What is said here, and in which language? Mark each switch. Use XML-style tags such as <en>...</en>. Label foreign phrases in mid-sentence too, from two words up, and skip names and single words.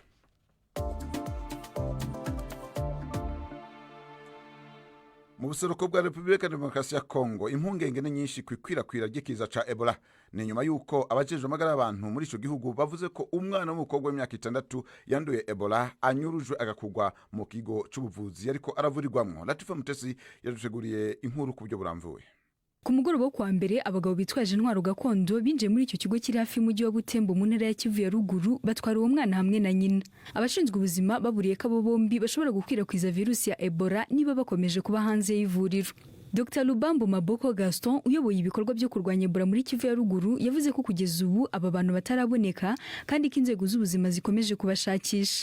<rn>Mu buseruko bwa Republika Demokarasi ya Kongo impungenge ni nyinshi kwikwirakwira ry'ikiza ca Ebola ni nyuma yuko abajejwe amagara y'abantu muri ico gihugu bavuze ko umwana w'umukobwa w'imyaka 6 yanduye Ebola anyurujwe agakugwa mu kigo c'ubuvuzi ariko aravurirwamwo. Latifa Mutesi yaduteguriye inkuru ku buryo buramvuye.</rn> <rw>Ku mugoroba wo kwa mbere abagabo bitwaje intwaro gakondo binjiye muri icyo kigo kiri hafi y'umujyi wa Butembo mu ntara ya Kivu ya ruguru batwara uwo mwana hamwe na nyina. Abashinzwe ubuzima baburiye ko abo bombi bashobora gukwirakwiza virusi ya Ebola niba bakomeje kuba hanze y'ivuriro. Dr Lubambo Maboko Gaston uyoboye ibikorwa byo kurwanya Ebola muri Kivu ya ruguru yavuze ko kugeza ubu aba bantu bataraboneka kandi ko inzego z'ubuzima zikomeje kubashakisha.</rw>